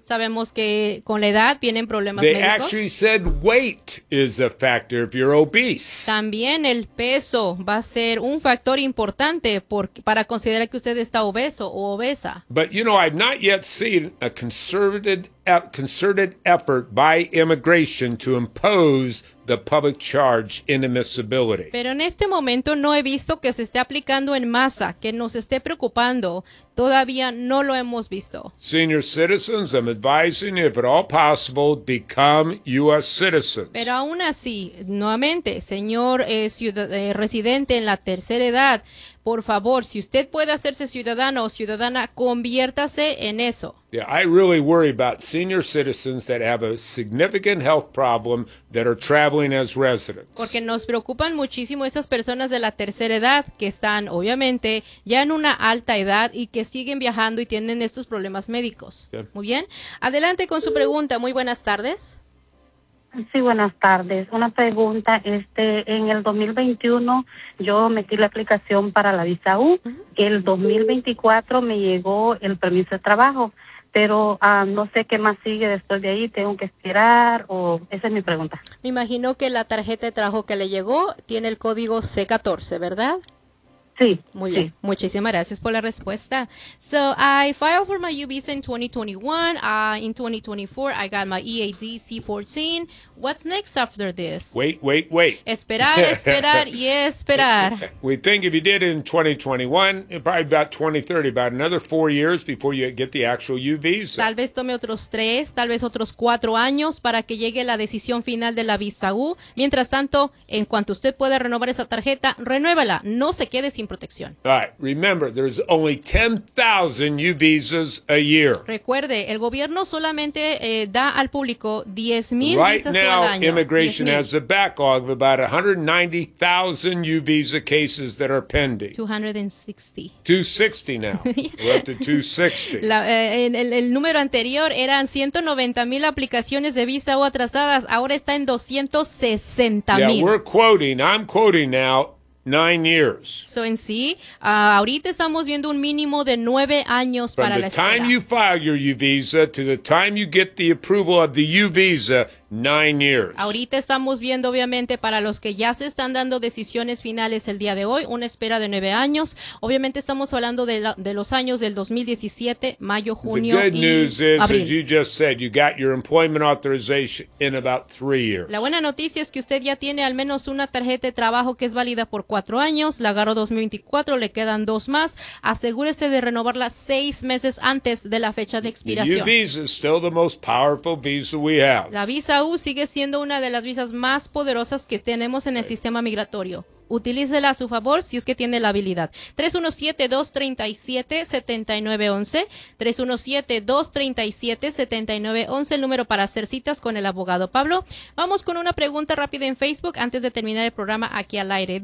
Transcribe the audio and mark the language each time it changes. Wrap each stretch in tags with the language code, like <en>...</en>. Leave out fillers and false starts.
<es>Sabemos que con la edad vienen problemas médicos.</es> <en>They actually said weight is a factor if you're obese.</en> <es>También el peso va a ser un factor importante para considerar que usted está obeso o obesa.</es> <en>But, you know, I've not yet seen a concerted effort by immigration to impose the public charge inadmissibility.</en> <es>Pero en este momento no he visto que se esté aplicando en masa, que nos esté preocupando. Todavía no lo hemos visto.</es> <en>Senior citizens, I'm advising you, if at all possible, become U.S. citizens.</en> <es>Pero aún así, nuevamente, señor residente en la tercera edad, por favor, si usted puede hacerse ciudadano o ciudadana, conviértase en eso.</es> <en>Yeah, I really worry about senior citizens that have a significant health problem that are traveling as residents.</en> <es>Porque nos preocupan muchísimo estas personas de la tercera edad que están, obviamente, ya en una alta edad y que siguen viajando y tienen estos problemas médicos. Okay. Muy bien. Adelante con su pregunta. Muy buenas tardes. Sí, buenas tardes. Una pregunta. En el 2021 yo metí la aplicación para la visa U. El 2024 me llegó el permiso de trabajo. Pero no sé qué más sigue después de ahí. ¿Tengo que esperar? Esa es mi pregunta. Me imagino que la tarjeta de trabajo que le llegó tiene el código C14, ¿verdad? Sí, muy bien. Sí. Muchísimas gracias por la respuesta.</es> <en>So I filed for my U visa in 2021. In 2024, I got my EAD C14. What's next after this? Wait.</en> <es>Esperar y esperar.</es> <en>We think if you did it in 2021, probably about 2030, about another 4 years before you get the actual U visa.</en> <es>Tal vez tome otros 3, tal vez otros 4 años para que llegue la decisión final de la visa U. Mientras tanto, en cuanto usted pueda renovar esa tarjeta, renuévala. No se quede sin protección.</es> <en>All right. Remember, there's only 10,000 U visas a year.</en> <es>Recuerde, el gobierno solamente da al público 10,000</es> <en>right</en> <es>visas</es> <en>now,</en> <es>al año.</es> <en>Now, immigration 10, has a backlog of about 190,000 U visa cases that are pending. 260 now. We're up to 260.</en> <es>El número anterior eran 190,000 aplicaciones de visa o atrasadas. Ahora está en 260,000.</es> <en>Yeah, we're quoting. I'm quoting now. 9 years.</en> <es>So en sí, ahorita estamos viendo un mínimo de 9 años</es> <en>From</en> <es>para la espera.</es> <en>From the time you file your U visa to the time you get the approval of the U visa, 9 years.</en> <es>Ahorita estamos viendo, obviamente, para los que ya se están dando decisiones finales el día de hoy, una espera de 9 años. Obviamente estamos hablando de, de los años del 2017, mayo, junio y abril.</es> <en>The good news is, as you just said, you got your employment authorization in about 3 years.</en> <es>La buena noticia es que usted ya tiene al menos una tarjeta de trabajo que es válida por 4 años. La agarró 2024, le quedan 2 más. Asegúrese de renovarla 6 meses antes de la fecha de expiración.</es> <en>The U visa is still the most powerful visa we have.</en> <es>La visa U sigue siendo una de las visas más poderosas que tenemos en el sistema migratorio. Utilícela a su favor si es que tiene la habilidad. 317-237-7911, el número para hacer citas con el abogado Pablo. Vamos con una pregunta rápida en Facebook antes de terminar el programa aquí al aire.</es>